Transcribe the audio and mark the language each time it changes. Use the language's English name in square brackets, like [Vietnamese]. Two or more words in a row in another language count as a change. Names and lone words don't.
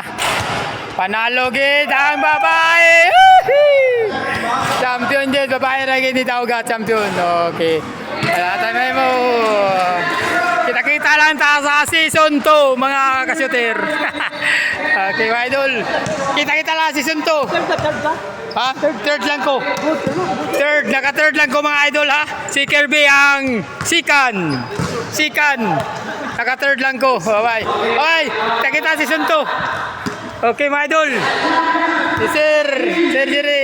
[Hiligaynon] Panalo gid ang babae. Champion gid babae ra gid ni Tawga champion. [Filipino] Okay. Wala tayo mo. [Hiligaynon] Kita-kita lang ta sa season 2 mga ka-shooter. Okay, mga idol. Kita-kita lang season 2. Ha? Third lang ko. Naka-third lang ko mga idol ha. Si Kirby ang Sikan. Naka-third lang ko. Bye-bye. Okay, kita-kita season 2. Okay mga idol. Si Sir